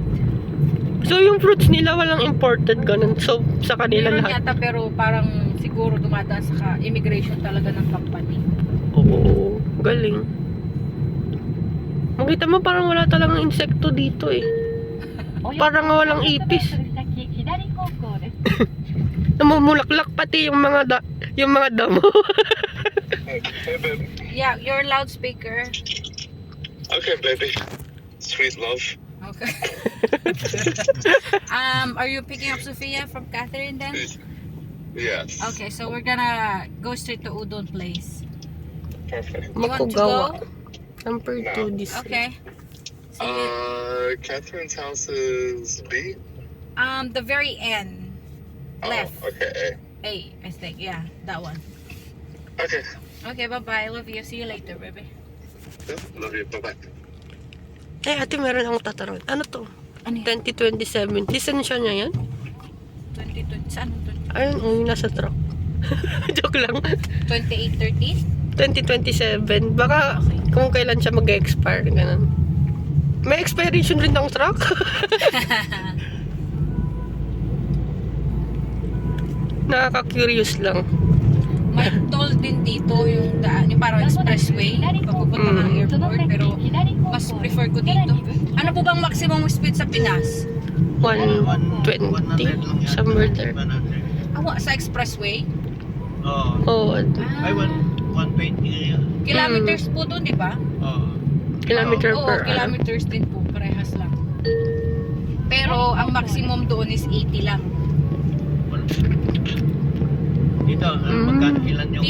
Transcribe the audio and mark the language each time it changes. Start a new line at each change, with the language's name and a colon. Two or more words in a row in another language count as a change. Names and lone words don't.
Filipino: So yung fruits nila walang imported ganun. So sa kanila Meron lahat. yata pero parang siguro dumadaan sa immigration talaga ng company. Oo. Galing. Makita mo parang wala talagang insekto dito eh. Parang walang ipis.
Japanese: 先左方向です。
Filipino: Namumulaklak pati yung mga damo.
English: Yeah, your loudspeaker. Okay, baby. Sweet love. Okay. Are you picking up Sophia from Catherine then? Yes. Okay, so we're gonna go straight to Udon place. Perfect. You want to Makugawa. go? Number 2 this. Okay. See you. Catherine's house is B? The very end. Left. Oh, okay, A, I think. Yeah, that one. A. Okay. Okay, bye-bye. Love you. See you later, baby. Love you. Bye-bye.
Filipino: Ate, meron akong tatanungin. Ano to? Ano yan? 2027. Lisensya niya yan? 2020. Saan? Ayun, yung nasa truck. Joke lang. 2830? 2027. Baka kung kailan siya mag-expire. Ganun. May expiration rin ng truck. Nakaka-curious lang. May toll din dito yung daan, yung parang expressway papupunta ng airport, pero mas prefer ko dito. Ano po bang maximum speed sa Pinas? 120.
English: Somewhere there.
Filipino: Sa expressway? Oo. Oo. Ay, 120 ngayon. Kilometers po doon, di ba? Oo. Kilometer Oo,
English: per hour.
Filipino: kilometers din po, parehas lang. Pero ang maximum doon is 80 lang. Dito, magkano ilan yung...